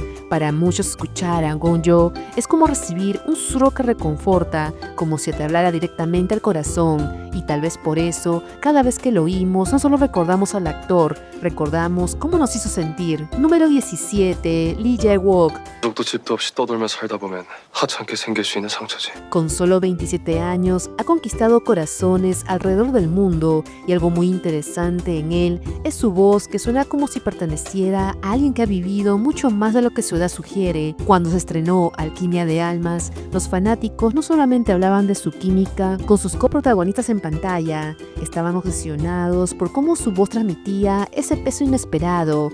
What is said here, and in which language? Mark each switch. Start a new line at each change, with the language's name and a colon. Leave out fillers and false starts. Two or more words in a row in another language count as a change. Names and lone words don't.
Spanish: Para muchos, escuchar a Gon-jo es como recibir un susurro que reconforta, como si te hablara directamente al corazón. Y tal vez por eso, cada vez que lo oímos, no solo recordamos al actor, recordamos cómo nos hizo sentir. Número 17, Lee Jae-wook.
Korean: 가족도 집도 없이 떠돌며 살다 보면 하찮게 생길 수 있는 상처지.
Spanish: Con solo 27 años, ha conquistado corazones alrededor del mundo y algo muy interesante en él es su voz que suena como si perteneciera a alguien que ha vivido mucho más de lo que su edad sugiere. Cuando se estrenó Alquimia de Almas, los fanáticos no solamente hablaban de su química con sus coprotagonistas en pantalla, Estaban obsesionados por cómo su voz transmitía ese peso inesperado.